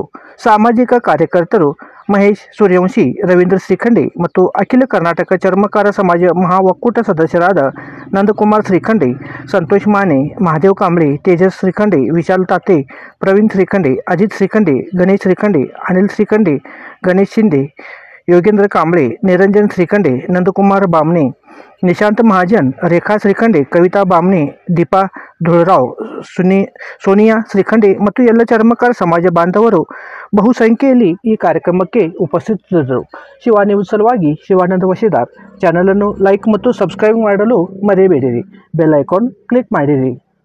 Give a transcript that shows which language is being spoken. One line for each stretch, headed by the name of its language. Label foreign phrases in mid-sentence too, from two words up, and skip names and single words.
Kannada: ಸಾಮಾಜಿಕ ಕಾರ್ಯಕರ್ತರು ಮಹೇಶ್ ಸೂರ್ಯವಂಶಿ, ರವೀಂದ್ರ ಶ್ರೀಖಂಡಿ ಮತ್ತು ಅಖಿಲ ಕರ್ನಾಟಕ ಚರ್ಮಕಾರ ಸಮಾಜ ಮಹಾ ಒಕ್ಕೂಟ ಸದಸ್ಯರಾದ ನಂದಕುಮಾರ್ ಶ್ರೀಖಂಡಿ, ಸಂತೋಷ್ ಮಾನೆ, ಮಹಾದೇವ್ ಕಾಂಬ್ಳೆ, ತೇಜಸ್ ಶ್ರೀಖಂಡಿ, ವಿಶಾಲ್ ತಾತೆ, ಪ್ರವೀಣ್ ಶ್ರೀಖಂಡಿ, ಅಜಿತ್ ಶ್ರೀಖಂಡಿ, ಗಣೇಶ್ ಶ್ರೀಖಂಡಿ, ಅನಿಲ್ ಶ್ರೀಖಂಡಿ, ಗಣೇಶ್ ಶಿಂದೆ, योगेंद्र कांबळे, निरंजन श्रीखंडे, नंदकुमार बामणे, निशांत महाजन, रेखा श्रीखंडे, कविता बामणे, दीपा धुळराव, सोनिया श्रीखंडे ಮತ್ತು ಎಲ್ಲ ಚರ್ಮಕಾರ ಸಮಾಜ ಬಾಂಧವರು ಬಹುಸಂಖ್ಯೆಯಲ್ಲಿ ಈ ಕಾರ್ಯಕ್ರಮಕ್ಕೆ ಉಪಸ್ಥಿತರಿದ್ದರು। ಶಿವಾ ನ್ಯೂಸ್ ಸಲುವಾಗಿ ಶಿವಾನಂದ ವಶೀದಾರ್ ಚಾನೆಲ್ ಅನ್ನು ಲೈಕ್ ಮತ್ತು ಸಬ್ಸ್ಕ್ರೈಬ್ ಮಾಡಲು ಮರೆಯಬೇಡಿರಿ। ಬೆಲ್ ಐಕಾನ್ ಕ್ಲಿಕ್ ಮಾಡಿರಿ।